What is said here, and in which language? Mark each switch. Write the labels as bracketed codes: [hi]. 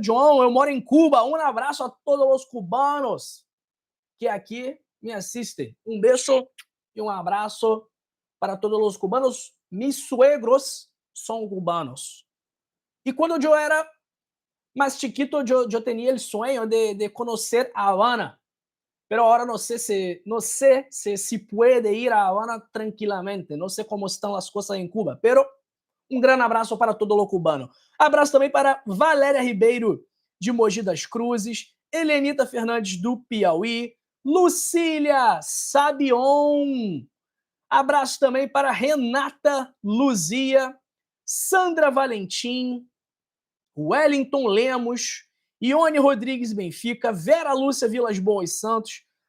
[pt] John, eu moro em Cuba, um abraço a todos os cubanos que aqui me assistem. Um beijo e um abraço para todos os cubanos. [es] Mis suegros [pt] são cubanos. E quando eu era mais chiquito, eu tinha o sonho de conhecer a Habana. [es] Pero ahora no sé si puede ir a Habana tranquilamente. No sé cómo están las cosas en Cuba. Pero [pt] um grande abraço para todo o cubano. Abraço também para Valéria Ribeiro, de Mogi das Cruzes, Helenita Fernandes, do Piauí, Lucília Sabion. Abraço também para Renata Luzia, Sandra Valentim, Wellington Lemos, Ione Rodrigues Benfica, Vera Lúcia Vilas Boas Santos.